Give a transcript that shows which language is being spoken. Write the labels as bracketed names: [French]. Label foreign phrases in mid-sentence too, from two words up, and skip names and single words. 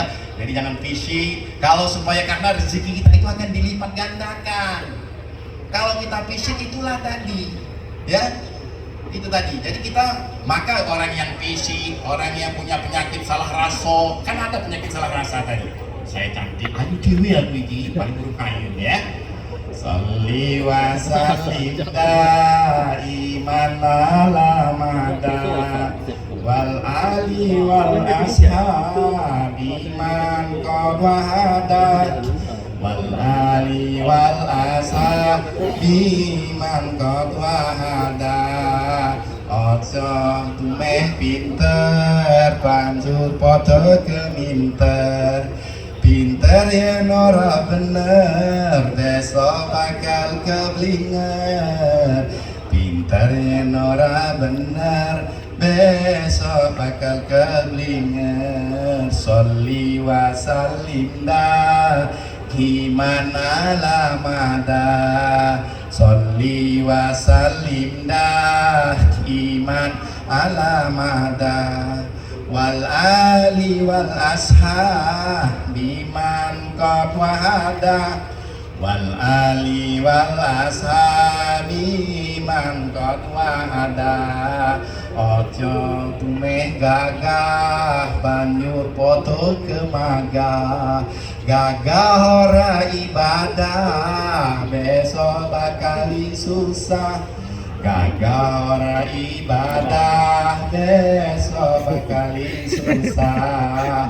[Indonesian] Jadi jangan fisik, kalau supaya karena rezeki kita itu akan dilipat gandakan. Kalau kita fisik itulah tadi ya, itu tadi. Jadi kita, maka orang yang fisik, orang yang punya penyakit salah rasa, kan ada penyakit salah rasa tadi. Saya cantik, ayo dewi aku ini paling buruk kayu ya. [Arabic] صل وسلم دائما على المدى والآل والأصحاب من قد وحدت والآل والأصحاب من قد وحدت [Javanese] Aja tumeh pinter banjur padha keminter. Pinter yen ora bener desa bakal keblinger. Pinter yen ora bener besok bakal keblinger. [Arabic] صل وسلم دائما على المدى. صل وسلم دائما على المدى. والآل والأصحاب من قد وحدا. والآل والأصحاب من قد وحدا. [Javanese] Ojo tumeh gagah banjur padha kemagah. Gagah ora ibadah besok bakal susah. Gagah ora ibadah besok bakal susah.